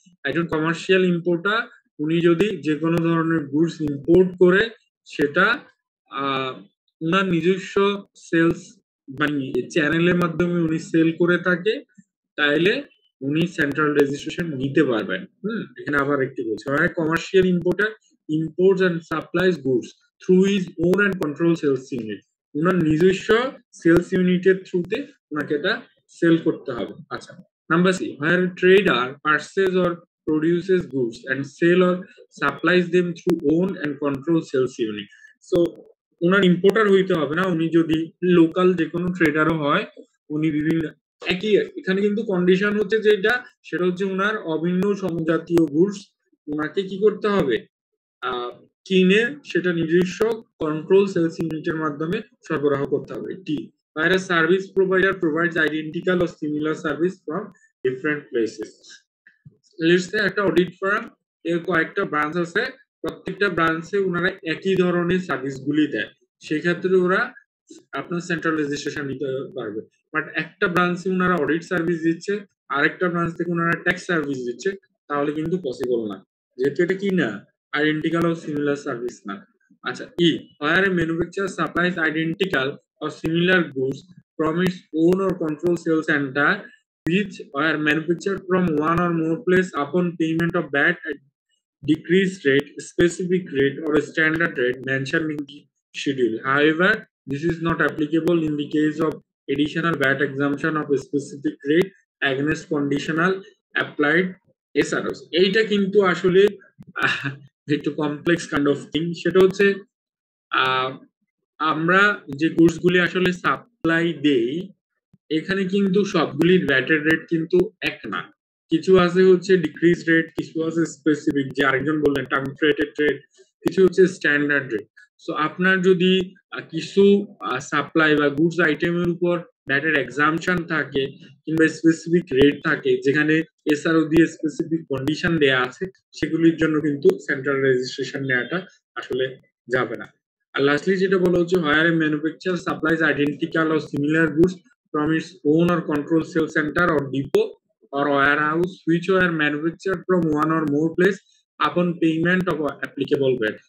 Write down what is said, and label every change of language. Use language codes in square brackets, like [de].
[bn] একজন commercial importer উনি যদি যে কোনো ধরনের গুডস ইম্পোর্ট করে সেটা উনার নিজস্ব সেলস মানে চ্যানেলের মাধ্যমে উনি সেল করে থাকে, তাইলে উনি সেন্ট্রাল রেজিস্ট্রেশন নিতে পারবেন। এখানে আবার একটি বলছে, [en] Commercial importer imports and supplies goods through his own and control sales unit. [bn] উনার নিজস্ব সেলস ইউনিটের থ্রুতে উনাকে এটা সেল করতে হবে। [en] আচ্ছা, number C, where trader purchase or produces goods and sell or supplies them through own and control sales unit. [bn] So উনার ইম্পোর্টার হইতে হবে না, উনি যদি লোকাল যে কোনো ট্রেডারও হয়, উনি বিভিন্ন একই, এখানে কিন্তু কন্ডিশন হচ্ছে যেটা সেটা হচ্ছে উনার অভিন্ন সমজাতীয় গুডস উনাকে কি করতে হবে, কিনে সেটা নিজস্ব কন্ট্রোল সেলস ইউনিটের মাধ্যমে সরবরাহ করতে হবে। [en] টি, where a service provider provides identical or similar service from different places. Let's say [bn] একটা অডিট ফার্ম এর কয়েকটা ব্রাঞ্চ আছে, প্রত্যেকটা ব্রাঞ্চে ওনারা একই ধরনের সার্ভিসগুলি দেয়, সেক্ষেত্রে ওরা আপনার সেন্ট্রাল রেজিস্ট্রেশন নিতে পারবে। বাট একটা ব্রাঞ্চে ওনারা অডিট সার্ভিস দিচ্ছে, আরেকটা ব্রাঞ্চ থেকে ওনারা ট্যাক্স সার্ভিস দিচ্ছে, তাহলে কিন্তু পসিবল না, যেহেতু এটা কি না, আইডেন্টিক্যাল ও সিমিলার সার্ভিস না। [en] আচ্ছা, ই, where a manufacturer supplies identical or similar goods from its own or control sale center which are manufactured from one or more place upon payment of VAT at decreased rate, specific rate or a standard rate mentioned in the schedule. However, this is not applicable in the case of additional VAT exemption of a specific rate against conditional applied SROs. [bn] এইটা কিন্তু আসলে একটু [en] Complex kind of thing. [bn] সেটা হচ্ছে আমরা যে গুডসগুলি আসলে supply দেই, এখানে কিন্তু সবগুলির ভ্যাটের রেট কিন্তু এক না, কিছু আছে হচ্ছে ডিক্রিজ রেট, কিছু আছে স্পেসিফিক, যে আরেকজন বললেন টার্গেটেড রেট, কিছু হচ্ছে স্ট্যান্ডার্ড রেট। সো আপনার যদি কিছু সাপ্লাই বা গুডস আইটেমের উপর ভ্যাটের এক্সাম্পশন থাকে কিংবা স্পেসিফিক রেট থাকে, যেখানে এসআরও দিয়ে স্পেসিফিক কন্ডিশন দেয়া আছে, সেগুলির জন্য কিন্তু সেন্ট্রাল রেজিস্ট্রেশন নেওয়াটা আসলে যাবে না। আর লাস্টলি যেটা বলা হচ্ছে, [en] Where a manufacture supplies identical or similar goods from its own or control sales center or depot or warehouse which were manufactured from one or more place upon payment of applicable VAT.